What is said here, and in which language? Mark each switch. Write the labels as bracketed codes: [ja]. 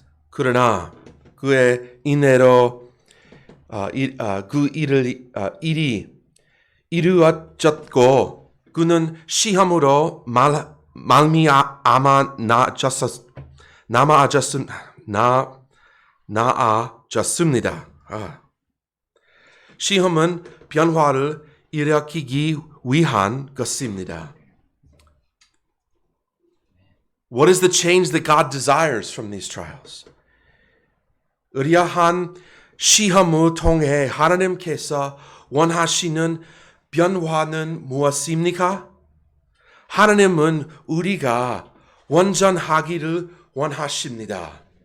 [ko] 그러나 그의 인내로 그 일이 이루어졌고 그는 시험으로 말미암아 나아졌습니다. 시험은 변화를 일으키기 위한 것입니다. [en] What is the change that God desires from these trials? [ko] 의아한 시험을 통해 하나님께서 원하시는 변화는 무엇입니까? 하나님은 우리가 완전하기를 원하십니다.